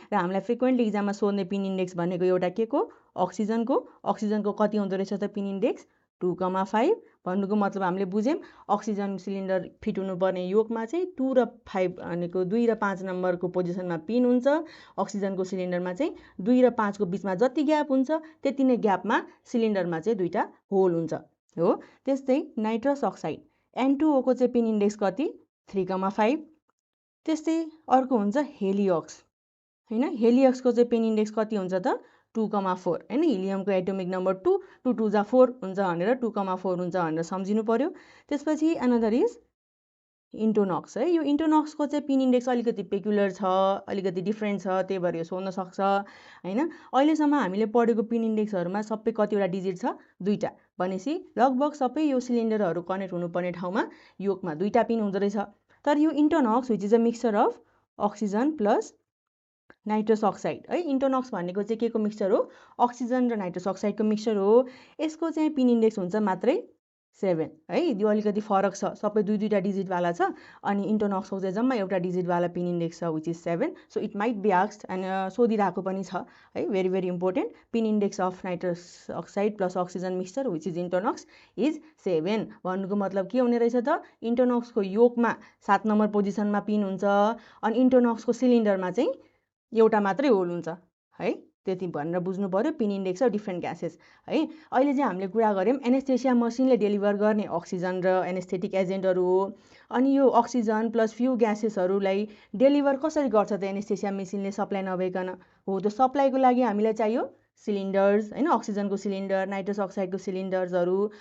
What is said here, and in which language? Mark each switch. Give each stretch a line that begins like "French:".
Nepali: र हामीलाई फ्रिक्वेन्टली इक्जाममा सोध्ने पिन इन्डेक्स भनेको एउटा के को अक्सिजनको कति हुँदो रहेछ त पिन इन्डेक्स 2,5। भन्नुको मतलब हामीले बुझ्यौँ अक्सिजन सिलिन्डर फिट हुनुपर्ने योकमा चाहिँ 2 र 5 भनेको 2 र 5 नम्बरको पोजिसनमा पिन हुन्छ। अक्सिजनको सिलिन्डरमा चाहिँ 2 र 5 को बीचमा जति ग्याप हुन्छ त्यति नै ग्यापमा सिलिन्डरमा चाहिँ दुईटा होल हुन्छ हो। त्यस्तै नाइट्रस अक्साइड N2O को चाहिँ पिन इन्डेक्स कति 3,5। त्यस्तै अर्को हुन्छ हेलियोक्स होइन। हेलियोक्सको चाहिँ पिन इन्डेक्स कति हुन्छ त 2,4 होइन। हिलियमको एटोमिक नम्बर 2 2 2 जा 4 हुन्छ भनेर 2,4 हुन्छ भनेर सम्झिनु पर्यो। त्यसपछि अनदर इज इन्टोनक्स है। यो इन्टोनक्सको चाहिँ पिन इन्डेक्स अलिकति पेक्युलर छ अलिकति डिफ्रेन्ट छ त्यही भएर यो सोध्न सक्छ होइन। अहिलेसम्म हामीले पढेको पिन इन्डेक्सहरूमा सबै कतिवटा डिजिट छ 2टा भनेपछि लगभग सबै यो सिलिन्डरहरू कनेक्ट हुनुपर्ने ठाउँमा योकमा 2टा पिन हुँदो रहेछ। तर यो
English: Entonox which is a mixture of oxygen plus nitrous oxide है।
Nepali: इन्टोनक्स भनेको चाहिँ के को मिक्सचर हो अक्सिजन र नाइट्रस अक्साइडको मिक्सचर हो। यसको चाहिँ पिन इन्डेक्स हुन्छ मात्रै 7 है। यो अलिकति फरक छ सबै 2-2टा डिजिटवाला छ अनि इन्टोनक्सको चाहिँ जम्मा एउटा डिजिटवाला पिन इन्डेक्स छ which is 7।
English: so it might be asked
Nepali: and सोधिरहेको पनि छ है
English: Very very important pin index of nitrous oxide plus oxygen mixture which is Entonox is 7।
Nepali: भन्नुको मतलब के हुने रहेछ त इन्टोनक्सको योकमा 7 नम्बर पोजिसनमा पिन हुन्छ अनि इन्टोनक्सको सिलिन्डरमा चाहिँ एउटा मात्रै होल हुन्छ है। त्यति भनेर बुझ्नु पर्यो
English: pin index of different gases
Nepali: है। अहिले चाहिँ हामीले कुरा गऱ्यौँ एनेस्थेसिया मसिनले डेलिभर गर्ने अक्सिजन र एनेस्थेटिक एजेन्टहरू हो। अनि यो अक्सिजन प्लस फ्यु ग्यासेसहरूलाई डेलिभर कसरी गर्छ त एनेस्थेसिया मेसिनले सप्लाई नभइकन? हो, त्यो सप्लाईको लागि हामीलाई चाहियो सिलिन्डर्स होइन, अक्सिजनको सिलिन्डर, नाइट्रस अक्साइडको सिलिन्डर्सहरू।